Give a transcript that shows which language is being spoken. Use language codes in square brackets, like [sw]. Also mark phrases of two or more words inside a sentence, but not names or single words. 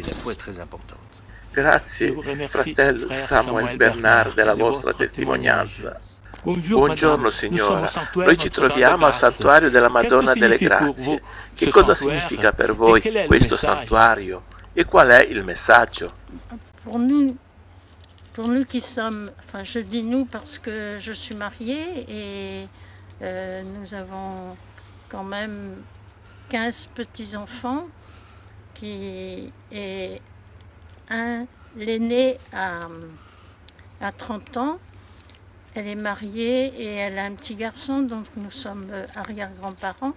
[it] Grazie, fratello Samuel Bernard, della vostra testimonianza. Buongiorno signora, noi ci troviamo al santuario della Madonna delle Grazie. Che cosa significa per voi questo santuario e qual è il messaggio? [fr] Pour nous qui sommes, enfin je dis nous parce que je suis mariée et nous avons quand même 15 petits-enfants et l'aîné a 30 ans Elle est mariée et elle a un petit garçon, donc nous sommes arrière-grands-parents.